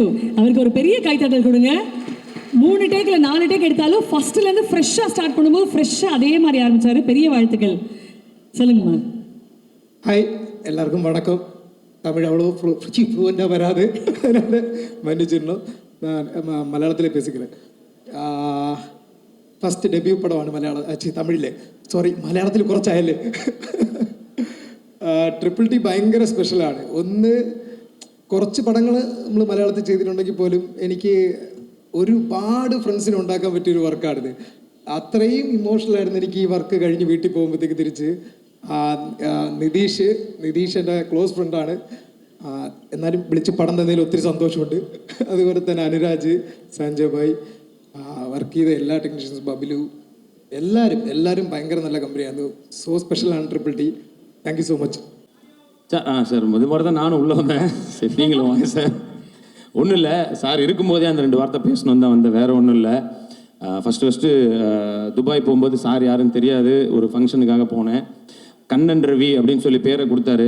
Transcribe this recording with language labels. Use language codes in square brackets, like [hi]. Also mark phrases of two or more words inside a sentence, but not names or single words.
[ta] அவருக்கு ஒரு பெரிய கைத்தட்டல் கொடுங்க. 3 டேக் இல்லை 4 டேக் எடுத்தாலும் ஃபர்ஸ்ட்லேருந்து [en] fresh start [ta] பண்ணும்போது ஃப்ரெஷ்ஷாக அதே மாதிரி ஆரம்பித்தார். பெரிய வாழ்த்துக்கள். சொல்லுங்கம்மா. ஹாய், எல்லாருக்கும் வணக்கம். தமிழ் அவ்வளோ ஃப்ளூவெண்ட்டாக வராது, அதனால் மன்னிச்சிடணும். நான் மலையாளத்தில் பேசிக்கிறேன். [en] first debut [ml] പടമാണ് മലയാളം തമിഴിലെ മലയാളത്തിൽ കുറച്ചായല്ലേ. ട്രിപ്പിൾ ടി ഭയങ്കര സ്പെഷ്യലാണ്. ഒന്ന് കുറച്ച് പടങ്ങൾ നമ്മൾ മലയാളത്തിൽ ചെയ്തിട്ടുണ്ടെങ്കിൽ പോലും എനിക്ക് ഒരുപാട് ഫ്രണ്ട്സിനെ ഉണ്ടാക്കാൻ പറ്റിയൊരു വർക്കാണിത്. അത്രയും ഇമോഷണലായിരുന്നു എനിക്ക് ഈ വർക്ക് കഴിഞ്ഞ് വീട്ടിൽ പോകുമ്പോഴത്തേക്ക് തിരിച്ച്. നിതീഷ് എൻ്റെ [en] close friend, [ml] എന്നാലും വിളിച്ച് പടം തന്നതിൽ ഒത്തിരി സന്തോഷമുണ്ട്. അതുപോലെ തന്നെ അനുരാജ്, സഞ്ജയ് ഭായ്, വർക്ക് ചെയ്ത എല്ലാ ടെക്നീഷ്യൻസും, ബബിലു, എല്ലാവരും ഭയങ്കര നല്ല കമ്പനിയാണ്. [en] so special [ml] ട്രിപ്പിൾ ടി. [en] Thank you so much. [ta] சார் சார் இது மாதிரி தான் நானும் உள்ளே வந்தேன். சரி நீங்களும் வாங்க சார். ஒன்றும் இல்லை சார், இருக்கும்போதே அந்த 2 வார்த்தை பேசணும் தான் வந்தேன், வேறு ஒன்றும் இல்லை. ஃபஸ்ட்டு துபாய் போகும்போது சார் யாருன்னு தெரியாது, ஒரு ஃபங்க்ஷனுக்காக போனேன். கண்ணன் ரவி அப்படின்னு சொல்லி பேரை கொடுத்தாரு.